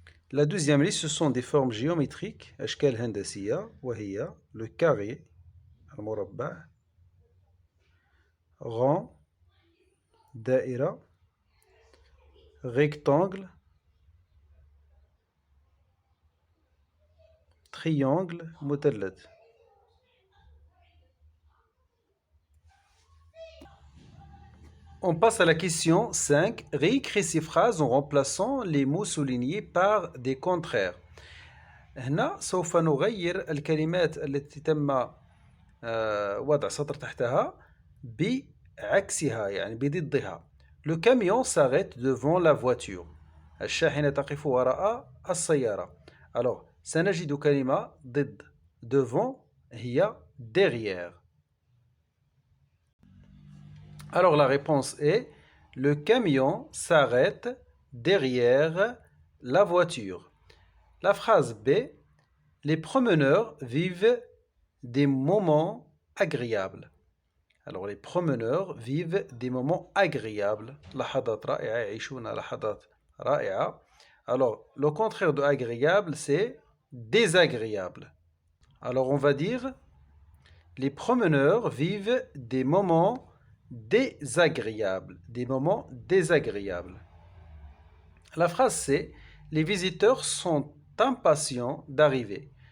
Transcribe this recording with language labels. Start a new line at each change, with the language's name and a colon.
French: La deuxième liste, ce sont des formes géométriques,
Arabic: أشكال هندسية، وهي
French: le carré, المربع, rond, دائرة, rectangle, triangle, مثلث. On passe à la question 5. Réécris ces phrases en remplaçant les mots soulignés par des contraires.
Arabic: هنا سوف نغير الكلمات التي تم وضع سطر تحتها بعكسها يعني بضدها.
French: Le camion s'arrête devant la voiture.
Arabic: الشاحنة تقف وراء السيارة. Alors سنجد كلمة ضد.
French: Devant هي derrière. Alors la réponse est le camion s'arrête derrière la voiture. La phrase B, les promeneurs vivent des moments agréables. Alors les promeneurs vivent des moments agréables.
Arabic: لحظات رائعة يعيشون لحظات رائعة.
French: Alors le contraire de agréable c'est désagréable. Alors on va dire les promeneurs vivent des moments désagréables. Des moments désagréables. La phrase c'est les visiteurs sont impatients d'arriver.